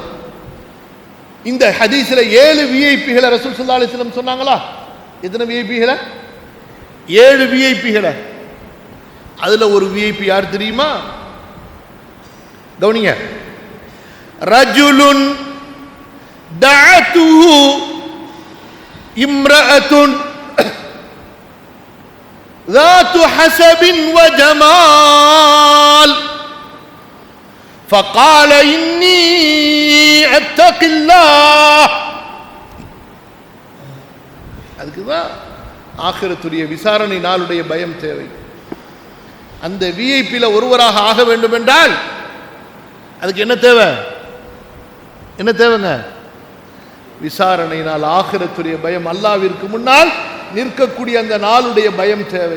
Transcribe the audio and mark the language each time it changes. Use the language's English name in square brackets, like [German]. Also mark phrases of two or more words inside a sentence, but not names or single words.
[Tamil] இந்த ஹதீஸ்ல 7 விஐபிகளை [Arabic] رسول صلى الله عليه وسلم [Tamil] சொன்னாங்களா? எத்தனை விஐபிகளை? 7 விஐபிகளை. அதுல ஒரு விஐபி யார் தெரியுமா? கவனிங்க. [Arabic] ரஜுலுன் دعته امرأة ذات حسب وجمال فقال إني أتقي الله. [Tamil] அதுக்குதான் ஆகிரத்துடைய விசாரணை நாளுடைய பயம் தேவை. அந்த விஐபில ஒருவராக ஆக வேண்டும் என்றால் அதுக்கு என்ன தேவை? என்ன தேவைங்க? விசாரணை நாள், ஆகிரத்துடைய பயம், அல்லாஹ்விற்கு முன்னால் நிற்கக்கூடிய அந்த நாளுடைய பயம் தேவை.